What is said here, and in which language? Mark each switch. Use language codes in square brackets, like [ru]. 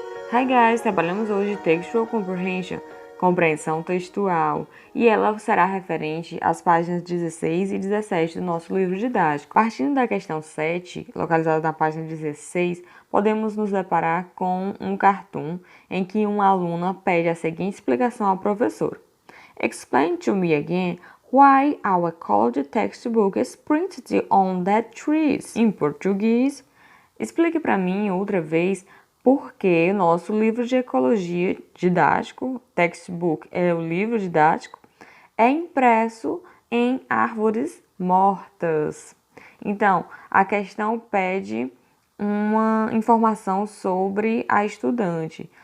[en] Hi guys, [pt] trabalhamos hoje Textual Comprehension, compreensão textual, e ela será referente às páginas 16 e 17 do nosso livro didático. Partindo da questão 7, localizada na página 16, podemos nos deparar com um cartoon em que uma aluna pede a seguinte explicação ao professor. [en] Explain to me again why our college textbook is printed on dead trees. [pt] Em português, explique para mim outra vez por que nosso livro de ecologia didático, textbook é o livro didático, é impresso em árvores mortas. Então, a questão pede uma informação sobre a estudante.